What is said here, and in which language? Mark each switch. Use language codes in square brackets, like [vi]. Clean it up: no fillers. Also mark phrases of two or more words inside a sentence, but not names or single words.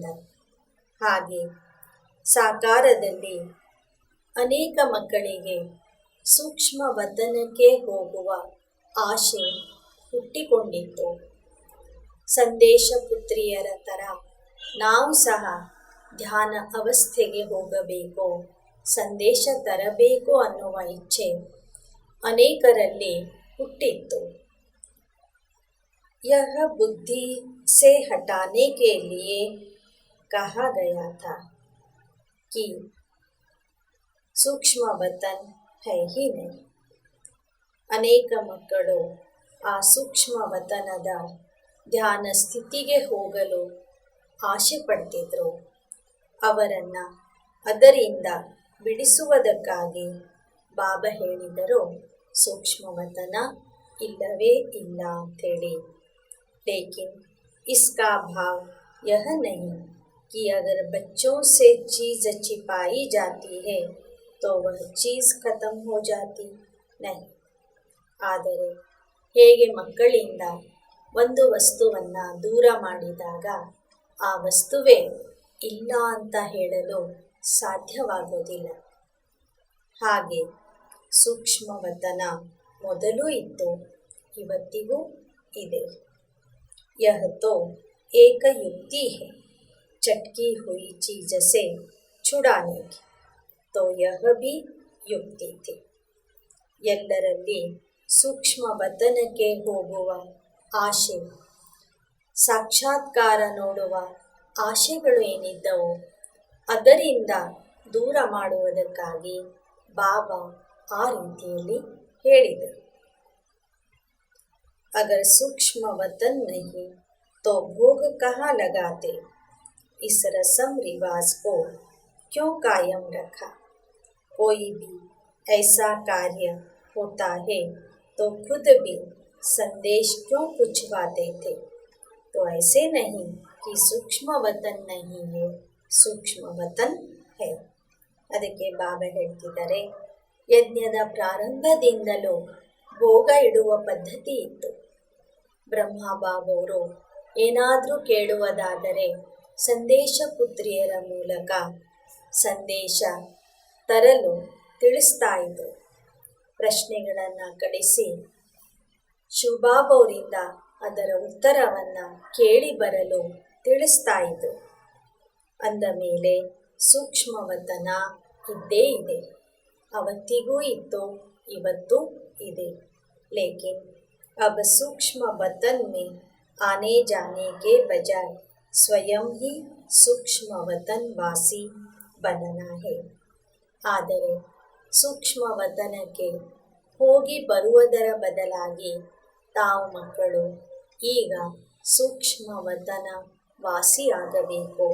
[kn] ಹಾಗೆ ಸಾಕಾರದಲ್ಲಿ ಅನೇಕ ಮಕ್ಕಳಿಗೆ ಸೂಕ್ಷ್ಮ ವತನಕ್ಕೆ ಹೋಗುವ ಆಶೆ ಹುಟ್ಟಿಕೊಂಡಿತ್ತು. ಸಂದೇಶ ಪುತ್ರಿಯರ ಥರ ನಾವು ಸಹ ಧ್ಯಾನ ಅವಸ್ಥೆಗೆ ಹೋಗಬೇಕು, ಸಂದೇಶ ತರಬೇಕು ಅನ್ನುವ ಇಚ್ಛೆ ಅನೇಕರಲ್ಲಿ ಹುಟ್ಟಿತ್ತು. [hi] यह बुद्धि से हटाने के लिए कहा गया था कि सूक्ष्म वतन है ही नहीं. [kn] ಅನೇಕ ಮಕ್ಕಳು ಆ ಸೂಕ್ಷ್ಮ ವತನದ ಧ್ಯಾನ ಸ್ಥಿತಿಗೆ ಹೋಗಲು ಆಶೆ ಪಡ್ತಿದ್ರು. ಅವರನ್ನು ಅದರಿಂದ ಬಿಡಿಸುವುದಕ್ಕಾಗಿ ಬಾಬಾ ಹೇಳಿದರು, ಸೂಕ್ಷ್ಮವತನ ಇಲ್ಲವೇ ಇಲ್ಲ ಅಂತ ಹೇಳಿ। [hi] लेकिन इसका भाव यह नहीं कि अगर बच्चों से चीज़ छिपाई जाती है तो वह चीज़ खत्म हो जाती नहीं। [kn] ಆದರೆ ಹೇಗೆ ಮಕ್ಕಳಿಂದ ಒಂದು ವಸ್ತುವನ್ನು ದೂರ ಮಾಡಿದಾಗ ಆ ವಸ್ತುವೇ ಇಲ್ಲ ಅಂತ ಹೇಳಲು ಸಾಧ್ಯವಾಗೋದಿಲ್ಲ, ಹಾಗೆ ಸೂಕ್ಷ್ಮವತನ ಮೊದಲೂ ಇತ್ತು, ಇವತ್ತಿಗೂ ಇದೆ। [hi] यह तो एक युक्ति है चटकी हुई चीज से छुड़ाने की, तो यह भी युक्ति थी। [kn] ಎಲ್ಲರಲ್ಲಿ ಸೂಕ್ಷ್ಮವತನಕ್ಕೆ ಹೋಗುವ ಆಶೆ, ಸಾಕ್ಷಾತ್ಕಾರ ನೋಡುವ ಆಶೆಗಳು ಏನಿದ್ದವು ಅದರಿಂದ ದೂರ ಮಾಡುವುದಕ್ಕಾಗಿ ಬಾಬಾ ಆ ರೀತಿಯಲ್ಲಿ ಹೇಳಿದರು। [hi] अगर सूक्ष्म वतन नहीं तो भोग कहाँ लगाते, इस रस्म रिवाज को क्यों कायम रखा। कोई भी ऐसा कार्य होता है तो खुद भी संदेश क्यों पूछवाते थे। तो ऐसे नहीं कि सूक्ष्म वतन नहीं है, सूक्ष्म वतन है। [kn] ಅದಕ್ಕೆ ಬಾಬಾ ಹೇಳ್ತಿದ್ದಾರೆ, ಯಜ್ಞದ ಪ್ರಾರಂಭದಿಂದಲೂ ಭೋಗ ಇಡುವ ಪದ್ಧತಿ ಇತ್ತು। ಬ್ರಹ್ಮ ಬಾಬವರು ಏನಾದರೂ ಕೇಳುವುದಾದರೆ ಸಂದೇಶ ಪುತ್ರಿಯರ ಮೂಲಕ ಸಂದೇಶ ತರಲು ತಿಳಿಸ್ತಾ ಇದ್ದರು। ಪ್ರಶ್ನೆಗಳನ್ನು ಕಳಿಸಿ ಶಿವಬಾಬವರಿಂದ ಅದರ ಉತ್ತರವನ್ನು ಕೇಳಿ ಬರಲು ತಿಳಿಸ್ತಾ ಇದ್ದರು। ಅಂದ ಮೇಲೆ ಸೂಕ್ಷ್ಮವತನ ಇದ್ದೇ ಇದೆ, ಅವತ್ತಿಗೂ ಇತ್ತು, ಇವತ್ತು ಇದೆ। [hi] लेकिन अब सूक्ष्म वतन में आने जाने के बजाय स्वयं ही सूक्ष्म वतन वासी बनना है। [kn] ಆದರೆ ಸೂಕ್ಷ್ಮವತನಕ್ಕೆ ಹೋಗಿ ಬರುವುದರ ಬದಲಾಗಿ ತಾವು ಮಕ್ಕಳು ಈಗ ಸೂಕ್ಷ್ಮವತನ ವಾಸಿಯಾಗಬೇಕು।